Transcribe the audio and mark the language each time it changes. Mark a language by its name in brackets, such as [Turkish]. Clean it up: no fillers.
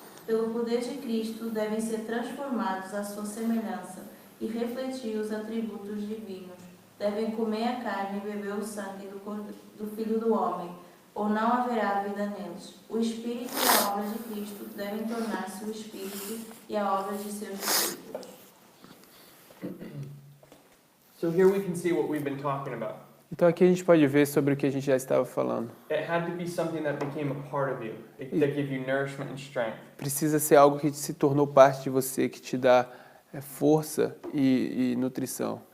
[Portuguese] Pelo poder de Cristo, devem ser transformados à sua semelhança e refletir os atributos divinos. Devem comer a carne e beber o sangue do Filho do Homem, ou não haverá vida neles. O Espírito e a obra de Cristo devem tornar-se o Espírito e a obra de seus discípulos. [English] So here we can see what we've been talking about. [Portuguese] Então aqui a gente pode ver sobre o que a gente já estava falando. [English] It had to be something that became a part of you, that gave you nourishment and strength. [Portuguese] Precisa ser algo que se tornou parte de você, que te dá força e nutrição.